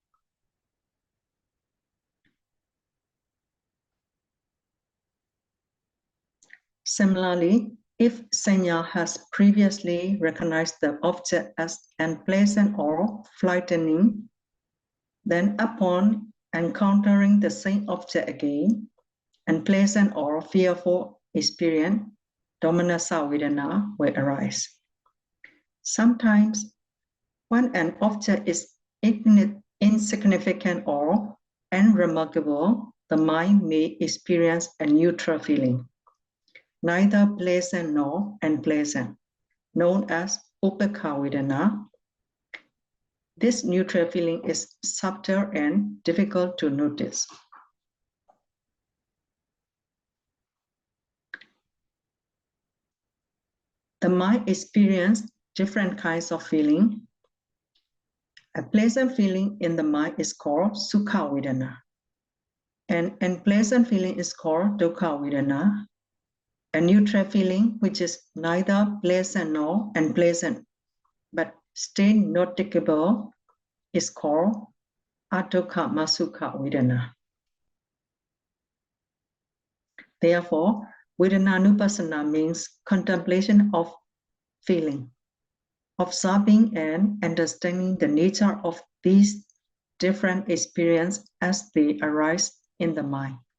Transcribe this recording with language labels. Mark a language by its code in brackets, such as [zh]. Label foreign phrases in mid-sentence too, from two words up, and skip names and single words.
[en] Similarly, if Sanya has previously recognized the object as unpleasant or frightening, then upon encountering the same object again, unpleasant or fearful experience, [pi] domanasa vedana [en] will arise. Sometimes, when an object is insignificant or unremarkable, the mind may experience a neutral feeling, neither pleasant nor unpleasant, known as [pi] upekha vedana. [en] This neutral feeling is subtle and difficult to notice. The mind experiences different kinds of feeling. A pleasant feeling in the mind is called [pi] sukha vedana. [en] An unpleasant feeling is called [pi] dukkha vedana. [en] A neutral feeling, which is neither pleasant nor unpleasant, but still noticeable, is called [pi] adukkha masukha vedana. [en] Therefore, Vedananupassana means contemplation of feeling, observing and understanding the nature of these different experiences as they arise in the mind.